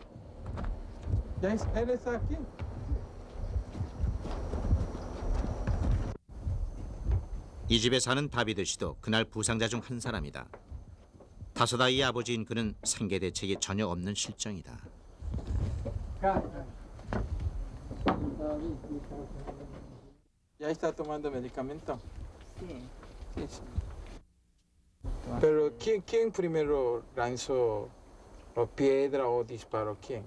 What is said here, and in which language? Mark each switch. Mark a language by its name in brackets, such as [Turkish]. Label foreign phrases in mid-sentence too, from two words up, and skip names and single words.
[Korean] 이 집에 사는 다비드 씨도 그날 부상자 중 한 사람이다. 5아이의 아버지인 그는 생계 대책이 전혀 없는 실정이다. [Spanish] ¿Ya está tomando medicamento? Sí. Sí, sí. Pero ¿quién primero lanzó la piedra o disparó? ¿Quién?